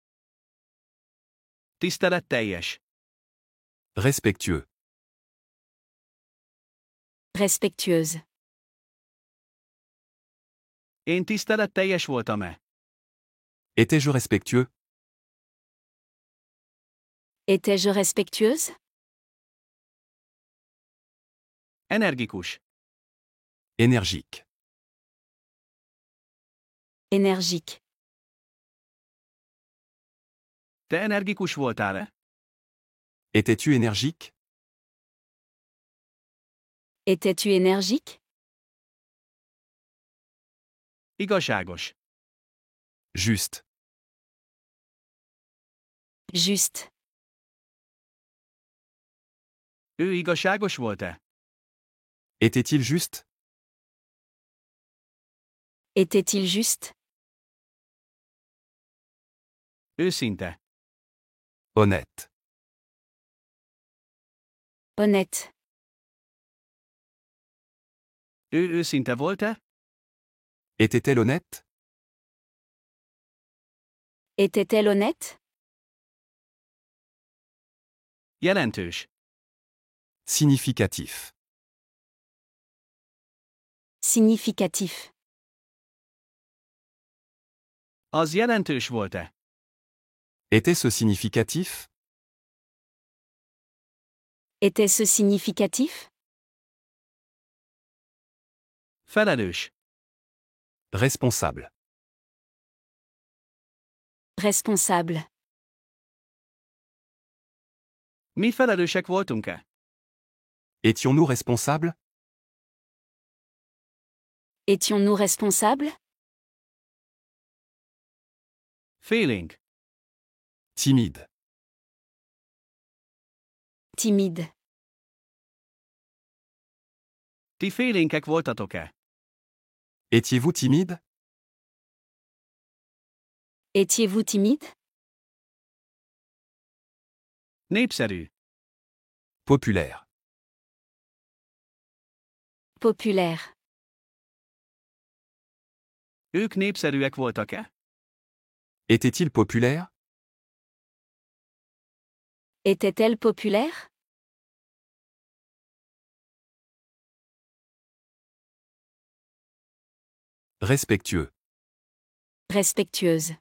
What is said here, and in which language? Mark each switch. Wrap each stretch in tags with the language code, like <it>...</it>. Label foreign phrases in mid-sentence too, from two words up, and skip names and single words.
<hu>Tiszteletteljes.</hu> <fr>Respectueux. Respectueuse.</fr> <hu>Én tiszteletteljes voltam-e?</hu> <fr>Étais-je respectueux? Étais-je respectueuse?</fr> <hu>Energikus.</hu> <fr>Énergique. Énergique.</fr> <hu>Te energikus voltál-e?</hu> <fr>Étais-tu énergique? Étais-tu énergique?</fr> <hu>Igazságos.</hu> <fr>Juste. Juste.</fr> <hu>Ő igazságos volt-e?</hu> <fr>Était-il juste? Était-il juste?</fr> <hu>Őszinte.</hu> <fr>Honnête. Honnête.</fr> <hu>Ő őszinte volt-e?</hu> <fr>Était-elle honnête? Était-elle honnête?</fr> <hu>Jelentős.</hu> <fr>Significatif. Significatif.</fr> <hu>Az jelentős volt-e?</hu> <fr>Était-ce significatif? Était-ce significatif?</fr> <hu>Felelős.</hu> <fr>Responsable. Responsable.</fr> <hu>Mi felelősek voltunk-e?</hu> <fr>Étions-nous responsables? Étions-nous responsables?</fr> <hu>Félénk.</hu> <fr>Timide. Timide.</fr> <hu>Ti félénkek voltatok-e?</hu> <fr>Étiez-vous timide? Étiez-vous timide?</fr> <hu>Népszerű.</hu> <fr>Populaire. Populaire.</fr> <hu>Ők népszerűek voltak-e?</hu> <fr>Était-il populaire? Était-elle populaire? Respectueux. Respectueuse.</fr>